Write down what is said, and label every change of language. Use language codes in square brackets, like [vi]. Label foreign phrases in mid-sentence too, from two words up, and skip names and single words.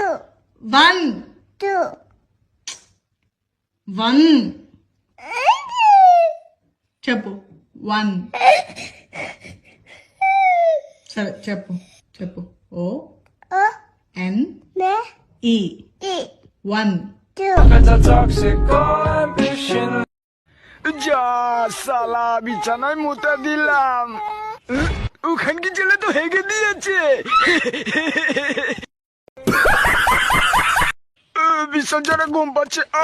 [te] 1 2 1 చెప్పు 1 సరే చెప్పు చెప్పు ఓ O ఎన్ N ఈ E 1 2 [bn] যা সালা বিছানায় মুতা দিলাম, ওখানকি ছেলে তো হেগে দিয়েছে। ভীষণ জোরে ঘুম পাচ্ছে।